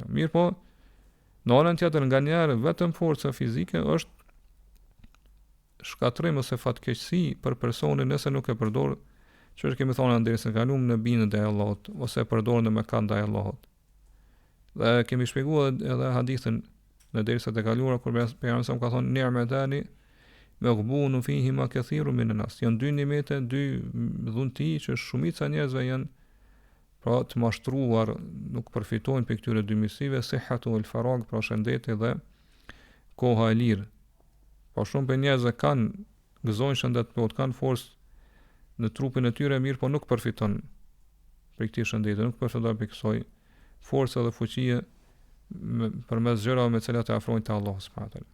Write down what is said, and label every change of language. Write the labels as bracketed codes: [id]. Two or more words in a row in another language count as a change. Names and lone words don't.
[sq] Mirë po, në anën tjetër nganjëherë vetëm forca fizike është shkatrim ose fatkeqësi për personin nëse nuk e përdor, që kemi thonë ndërsa kalum në bindjen e Allahut ose e përdor në mëkat ndaj Allahut. Dhe kemi shpjeguar edhe hadithin në dersat e kaluara kur pejgamberi sa ka thonë [ar] نعمتان مغبون فيهما كثير من الناس. [sq] Janë dy nimete, dy dhunti që shumica e njerëzve janë pra të mashtruar, nuk përfitojnë për këtyre dy mirësive, [ar] الصحة والفراغ, [sq] pra shëndeti dhe koha e lirë. Po shumë për njerëzve kanë gëzojnë shëndet plot, kanë forcë në trupin e tyre mirë, po nuk përfiton për këtij shëndeti, nuk përfiton për kësaj forca dhe fuqie përmes gjërave me të cilat e afrojnë te Allahu [ar] سبحانه وتعالى.